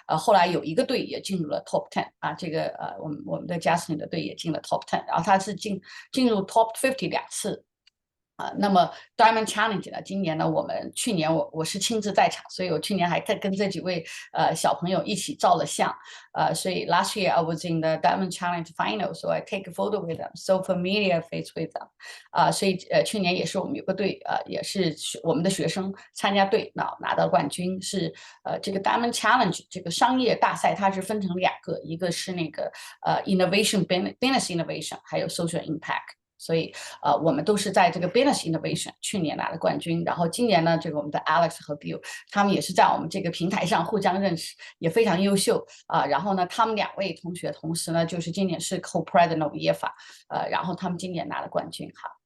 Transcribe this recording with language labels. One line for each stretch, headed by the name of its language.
Chinese: 后来有1个队也进入了 Top 10这个我们的 Jasmine 的队也进了 Top 10，然后他是进入 Top 502次。那么 Diamond Challenge 呢，今年呢去年我是亲自在场，所以我去年还跟这几位小朋友一起照了相。
English: 所以 last year I was in the Diamond Challenge final, so I take a photo with them, so familiar face with them。
Chinese: 所以去年也是我们有个队也是我们的学生参加队拿到冠军。是这个 Diamond Challenge 这个商业大赛，它是分成2个，一个是那个Innovation Business Innovation， 还有 Social Impact。所以我们都是在这个 Business Innovation 去年拿了冠军，然后今年呢，这个我们的 Alex 和 Bill 他们也是在我们这个平台上互相认识，也非常优秀然后呢，他们2位同学同时呢，就是今年是 Co-President of IFA，然后他们今年拿了冠军哈。